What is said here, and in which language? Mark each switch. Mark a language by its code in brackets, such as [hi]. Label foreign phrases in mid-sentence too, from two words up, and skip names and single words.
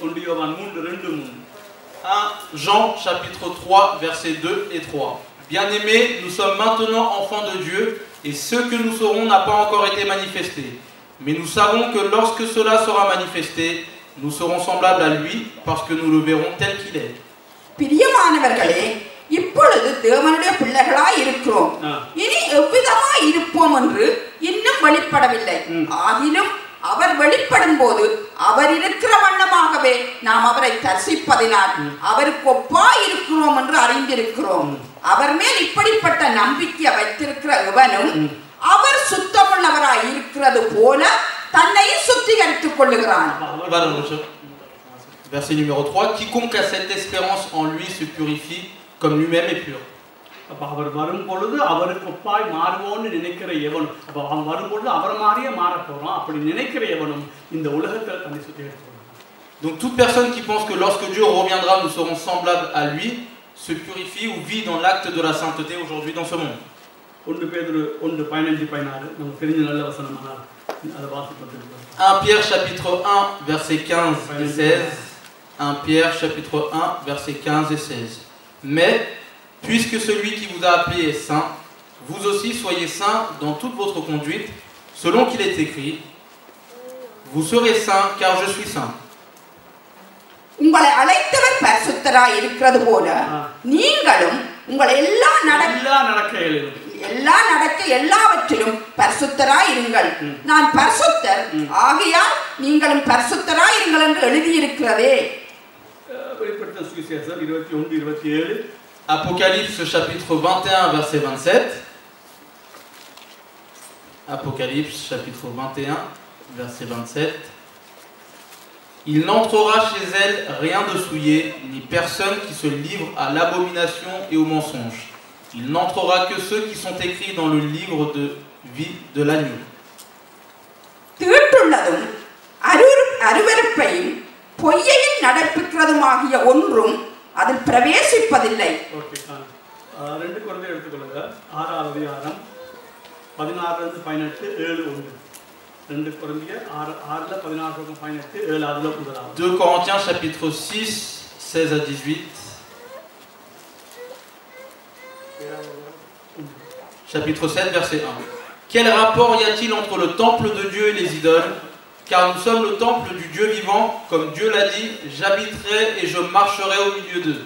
[fr] 1 Jean chapitre 3 versets 2 et 3. Bien-aimés, nous sommes maintenant enfants de Dieu et ce que nous serons n'a pas encore été manifesté. Mais nous savons que lorsque cela sera manifesté, nous serons semblables à lui parce que nous le verrons tel qu'il est. [ta] பிரியமானவர்களே, இப்பொழுது தேவனுடைய பிள்ளைகளாய் இருக்கிறோம். இனி எவ்விதமாய் இருப்போம் என்று இன்னும் வெளிப்படவில்லை. ஆகிலும் அவர் வெளிப்படும் போது அவர் இருக்கிற வண்ணமாகவே நாம் அவரை தரிசிப்பதினால் அவருக்கு ஒப்பாய் இருக்கிறோம் என்று அறிந்திருக்கிறோம். அவர் மேல் இப்படிப்பட்ட நம்பிக்கை வைத்திருக்கிற எவனும் அவர் சுத்தமுள்ளவராய் இருக்கிறது போல தன்னை சுத்திகரித்துக் கொள்ளுகிறான். [fr] Verset numéro 3. Quiconque a cette espérance en lui se purifie comme lui-même est pur. [ta] அவர் வரும்பொழுது அவருக்கு ஒப்பாய் மாறுவோன்னு நினைக்கிற எவனும் அவன் வரும்பொழுது அவர் மாதிரியே மாறப் போறான் அப்படி நினைக்கிற எவனும் இந்த உலகத்தில் தன்னை சுத்திகரித்துக் கொள்ளுகிறான். [fr] Donc toute personne qui pense que lorsque Dieu reviendra nous serons semblables à lui se purifie ou vit dans l'acte de la sainteté aujourd'hui dans ce monde. [ta] 1 Pétரு 1:15-16 நமக்கு தெரிஞ்ச நல்ல வசனமான அதை வாசிப்போம். [fr] 1 Pierre chapitre 1 verset 15 et 16. 1 Pierre chapitre 1 verset 15 et 16. Mais puisque celui qui vous a appelé est saint, vous aussi soyez saints dans toute votre conduite, selon qu'il est écrit, vous serez saints car je suis saint. [ta] உங்களை அழைத்தவர் பரிசுத்தராய் இருக்கிறது போல நீங்களும் உங்கள் எல்லா நடக்க எல்லாவற்றிலும் பரிசுத்தராய் இருங்கள். நான் பரிசுத்தர் ஆகையால் நீங்களும் பரிசுத்தராய் இருங்கள் என்று எழுதியிருக்கிறதே. வெளிப்படுத்தின சுவிசேஷம் 21:27. [fr] Apocalypse chapitre 21 verset 27. Apocalypse chapitre 21 verset 27. Il n'entrera chez elle rien de souillé, ni personne qui se livre à l'abomination et au mensonge. Il n'entrera que ceux qui sont écrits dans le livre de vie de l'agneau. [ta] தீட்டுள்ளதும் அருவருப்பையும் பொய்யையும் நடப்பிக்கிறதுமாகிய ஒன்றும் அதில் பிரவேசிப்பதில்லை. ஓகே, 2 கொரிந்தியர் எடுத்துக்கொள்ளுங்க. 6ஆம் அதிகாரம் 16-18 7:1. 2 கொரிந்தியர் 6:16-18 7 அதுல முதலாவது. [fr] 2 Corinthiens chapitre 6 16-18. Chapitre 7 verset 1. Quel rapport y a-t-il entre le temple de Dieu et les idoles? Car nous sommes le temple du Dieu vivant, comme Dieu l'a dit, j'habiterai et je marcherai au milieu d'eux.